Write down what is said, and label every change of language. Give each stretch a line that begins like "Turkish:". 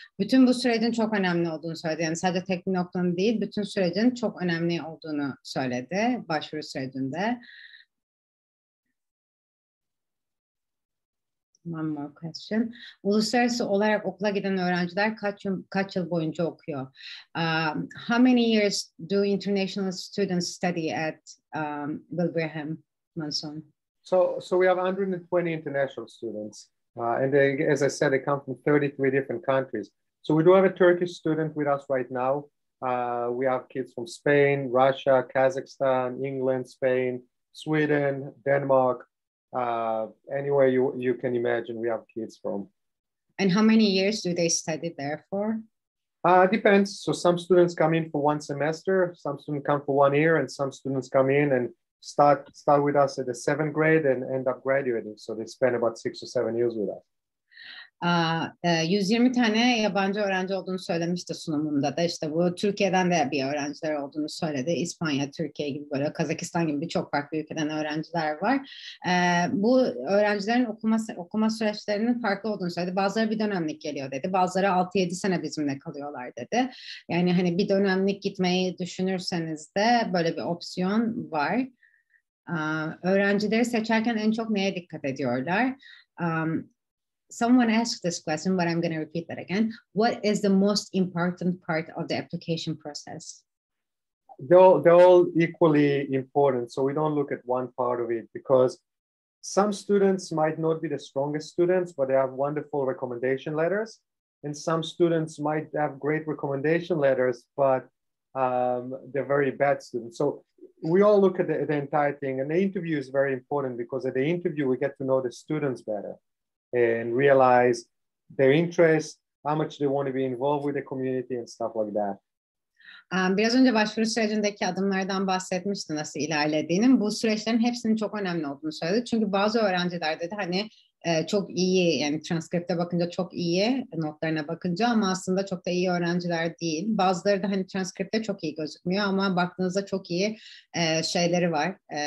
Turkish: Bütün bu sürecin çok önemli olduğunu söyledi. Yani sadece tek bir noktanın değil, bütün sürecin çok önemli olduğunu söyledi başvuru sürecinde.
English: One more question.
Turkish: Uluslararası olarak okula giden öğrenciler kaç yıl boyunca okuyor?
English: How many years do international students study at Wilbraham Monson? So we have 120 international students, and they, as I said, they come from 33 different countries. So we do have a Turkish student with us right now. We have kids from Spain, Russia, Kazakhstan, England, Spain, Sweden, Denmark. Anywhere you can imagine, we have kids from. And how many years do they study there for? Depends. So some students come in for 1 semester, some students come for 1 year, and some students come in and start with us at the 7th grade and end up graduating. So they spend about 6 or 7 years with us.
Turkish: 120 tane yabancı öğrenci olduğunu söylemişti sunumunda da. İşte bu Türkiye'den de bir öğrenciler olduğunu söyledi. İspanya, Türkiye gibi, böyle Kazakistan gibi birçok farklı ülkeden öğrenciler var. Bu öğrencilerin okuma süreçlerinin farklı olduğunu söyledi. Bazıları bir dönemlik geliyor dedi. Bazıları 6-7 sene bizimle kalıyorlar dedi. Yani hani bir dönemlik gitmeyi düşünürseniz de böyle bir opsiyon var. Öğrencileri seçerken en çok neye dikkat ediyorlar?
English: Someone asked this question, but I'm going to repeat that again. What is the most important part of the application process? They're all equally important. So we don't look at one part of it, because some students might not be the strongest students, but they have wonderful recommendation letters. And some students might have great recommendation letters, but they're very bad students. So we all look at the entire thing. And the interview is very important, because at the interview, we get to know the students better and realize their interests, how much they want to be involved with the community and stuff like that.
Turkish: Biraz önce başvuru sürecindeki adımlardan bahsetmişti, nasıl ilerlediğinin. Bu süreçlerin hepsinin çok önemli olduğunu söyledi. Çünkü bazı öğrenciler dedi hani çok iyi, yani transkripte bakınca çok iyi, notlarına bakınca, ama aslında çok da iyi öğrenciler değil. Bazıları da hani transkripte çok iyi gözükmüyor ama baktığınızda çok iyi şeyleri var.